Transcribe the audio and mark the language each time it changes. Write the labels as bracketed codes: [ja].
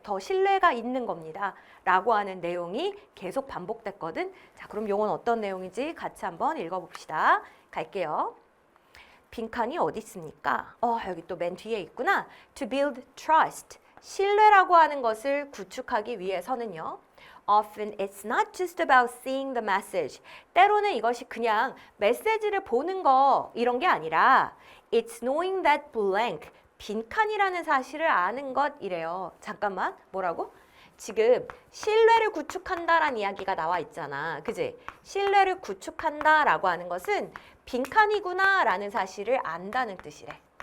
[ko] 더 신뢰가 있는 겁니다. 라고 하는 내용이 계속 반복됐거든. 자, 그럼 요건 어떤 내용인지 같이 한번 읽어봅시다. 갈게요. 빈칸이 어디 있습니까? 여기 또 맨 뒤에 있구나. [en] To build trust. [ko] 신뢰라고 하는 것을 구축하기 위해서는요. [en] Often it's not just about seeing the message. [ko] 때로는 이것이 그냥 메시지를 보는 거 이런 게 아니라 [en] It's knowing that blank. [ko] 빈칸이라는 사실을 아는 것 이래요. 잠깐만, 뭐라고? 지금 신뢰를 구축한다라는 이야기가 나와 있잖아. 그지? 신뢰를 구축한다라고 하는 것은 빈칸이구나라는 사실을 안다는 뜻이래.